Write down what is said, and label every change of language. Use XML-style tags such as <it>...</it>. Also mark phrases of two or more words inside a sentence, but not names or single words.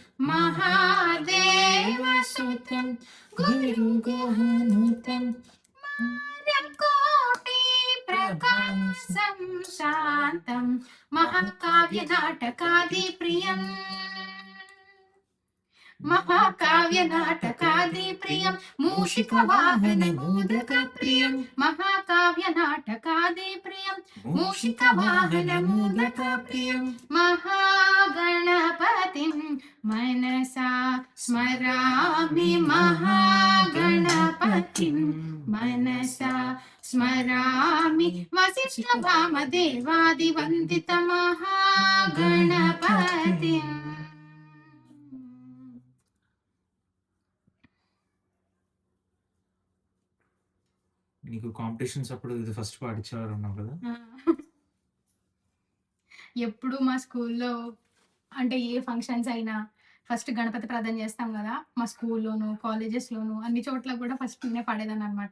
<sa>మహాదేవసుతం గురుగుహనుతం కోటి ప్రకాశం శాంతం మహాకావ్య నాటకాది ప్రియం महाकाव्य नाटकादि प्रियं मूषिक वाहन मोदक प्रियं महाकाव्य नाटकादि प्रियं मूषिक वाहन मोदक प्रियं महागणपतिं मनसा स्मरामि महागणपतिं मनसा स्मरामि वसिष्ठ वामदेवादिवन्दित महागणपतिम्</sa> <te>నీకు కాంపిటీషన్స్ అప్పుడు ఇది ఫస్ట్ పాడించేవారు ఉన్నావు కదా. ఎప్పుడు మా స్కూల్లో అంటే ఏ ఫంక్షన్స్ అయినా ఫస్ట్ గణపతి ప్రార్థన చేస్తాం కదా, మా స్కూల్లోను కాలేజెస్లోను అన్ని చోట్ల కూడా ఫస్ట్ నేనే పాడేదాన్ని అనమాట.</te>